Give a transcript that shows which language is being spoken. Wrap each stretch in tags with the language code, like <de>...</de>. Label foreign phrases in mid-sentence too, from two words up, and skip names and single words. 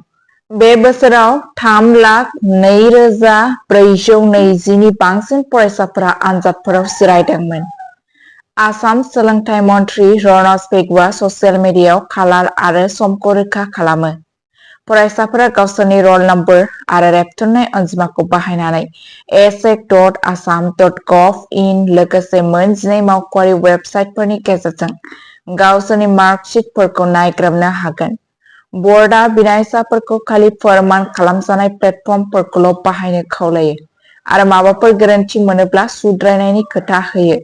<brx>बे बोसोराव 3,04,420 नि बांसिन फरायसाफोरा आनजादफोराव जिरायदोंमोन। आसाम सोलोंथाइ मन्थ्रि रनज पेगुआ ससियेल मिडियायाव खालार आरो समखौ रोखा खालामो। फरायसाफोरा गावसोरनि रल नम्बर आरो रेबथुमनाय अनजिमाखौ बाहायनानै asec.assam.gov.in लोगोसे मोन 12 मावख'आरि वेबसाइटफोरनि गेजेरजों गावसोरनि मार्कशीटफोरखौ नायग्रोमनो हागोन। बर्डआ बिनायसाफोरखौ खालि फोरमान खालामजानाय प्लेटफर्मफोरखौल' बाहायनो खावलायो आरो माबाफोर गोरोन्थि मोनोब्ला सुद्रायनायनि खोथा होयो।</brx>